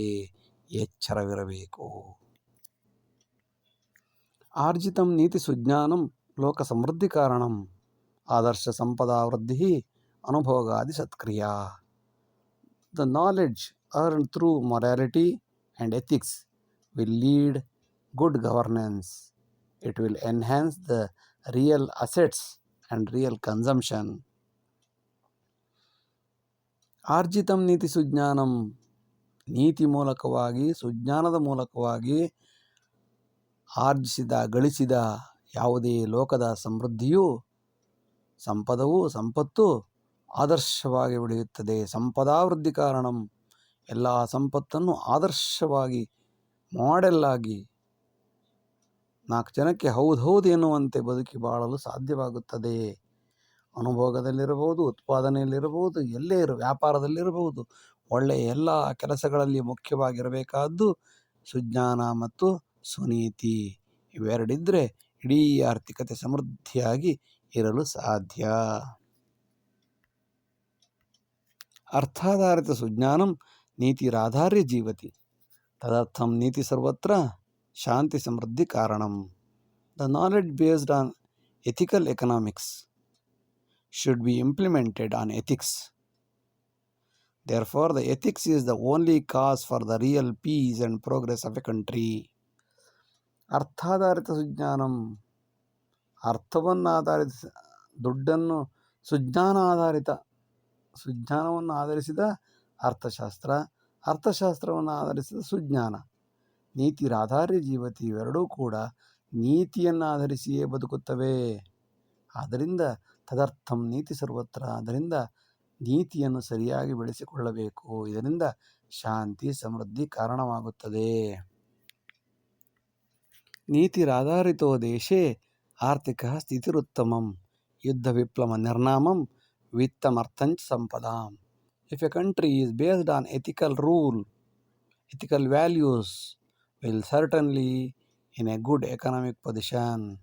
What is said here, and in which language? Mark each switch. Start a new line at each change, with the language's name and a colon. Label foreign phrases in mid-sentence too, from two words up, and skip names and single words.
Kannada: ಎಚ್ಚರವಿರಬೇಕು.
Sanskrit: ಆರ್ಜಿತಂ ನೀತಿ ಸುಜ್ಞಾನಂ ಲೋಕ ಸಮೃದ್ಧಿ ಕಾರಣಂ ಆದರ್ಶ ಸಂಪದಾ ವೃದ್ಧಿ ಅನುಭೋಗಾದಿ ಸತ್ಕ್ರಿಯಾ.
English: The knowledge earned through morality and ethics will lead good governance. It will enhance the real assets and real consumption.
Sanskrit: ಆರ್ಜಿತಂ ನೀತಿ ಸುಜ್ಞಾನಂ,
Kannada: ನೀತಿ ಮೂಲಕವಾಗಿ, ಸುಜ್ಞಾನದ ಮೂಲಕವಾಗಿ ಗಳಿಸಿದ ಯಾವುದೇ ಲೋಕದ ಸಮೃದ್ಧಿಯೂ, ಸಂಪತ್ತು ಆದರ್ಶವಾಗಿ ಬೆಳೆಯುತ್ತದೆ.
Sanskrit: ಸಂಪದಾವೃದ್ಧಿ ಕಾರಣಂ,
Kannada: ಎಲ್ಲ ಸಂಪತ್ತನ್ನು ಆದರ್ಶವಾಗಿ, ಮಾಡೆಲ್ ಆಗಿ, 4 ಜನಕ್ಕೆ ಹೌದು ಎನ್ನುವಂತೆ ಬದುಕಿ ಬಾಳಲು ಸಾಧ್ಯವಾಗುತ್ತದೆ. ಅನುಭೋಗದಲ್ಲಿರಬಹುದು, ಉತ್ಪಾದನೆಯಲ್ಲಿರಬಹುದು, ಎಲ್ಲೇ ವ್ಯಾಪಾರದಲ್ಲಿರಬಹುದು, ಒಳ್ಳೆಯ ಎಲ್ಲ ಕೆಲಸಗಳಲ್ಲಿ ಮುಖ್ಯವಾಗಿರಬೇಕಾದ್ದು ಸುಜ್ಞಾನ ಮತ್ತು ಸುನೀತಿ. ಇವೆರಡಿದ್ದರೆ ಇಡೀ ಆರ್ಥಿಕತೆ ಸಮೃದ್ಧಿಯಾಗಿ ಇರಲು ಸಾಧ್ಯ.
Sanskrit: ಅರ್ಥಾಧಾರಿತ ಸುಜ್ಞಾನಂ ನೀತಿರಾಧಾರ್ಯ ಜೀವತಿ, ತದರ್ಥಂ ನೀತಿ ಸರ್ವತ್ರ ಶಾಂತಿ ಸಮೃದ್ಧಿ ಕಾರಣಂ.
English: The knowledge based on ethical economics should be implemented on ethics. Therefore, the ethics is the only cause for the real peace and progress of a country.
Sanskrit: ಅರ್ಥಾಧಾರಿತ ಸುಜ್ಞಾನಂ,
Kannada: ಅರ್ಥವನ್ನು ಆಧರಿಸಿ, ದುಡ್ಡನ್ನು ಸುಜ್ಞಾನವನ್ನು ಆಧರಿಸಿದ ಅರ್ಥಶಾಸ್ತ್ರ, ಅರ್ಥಶಾಸ್ತ್ರವನ್ನು ಆಧರಿಸಿದ ಸುಜ್ಞಾನ.
Sanskrit: ನೀತಿರಾಧಾರ್ಯ ಜೀವತಿ,
Kannada: ಇವೆರಡೂ ಕೂಡ ನೀತಿಯನ್ನು ಆಧರಿಸಿಯೇ ಬದುಕುತ್ತವೆ.
Sanskrit: ಆದ್ದರಿಂದ ತದರ್ಥಂ ನೀತಿ ಸರ್ವತ್ರ,
Kannada: ಅದರಿಂದ ನೀತಿಯನ್ನು ಸರಿಯಾಗಿ ಬೆಳೆಸಿಕೊಳ್ಳಬೇಕು. ಇದರಿಂದ ಶಾಂತಿ ಸಮೃದ್ಧಿ ಕಾರಣವಾಗುತ್ತದೆ.
Sanskrit: ನೀತಿರಾಧಾರಿತೋ ದೇಶೇ ಆರ್ಥಿಕ ಸ್ಥಿತಿರುತ್ತಮಂ ಯುದ್ಧ ವಿಪ್ಲವ ನಿರ್ನಾಮಂ ವಿತ್ತಮರ್ಥಂಚ ಸಂಪದಾಂ.
English: If a country is based on ethical rule, ethical values, will certainly in a good economic position.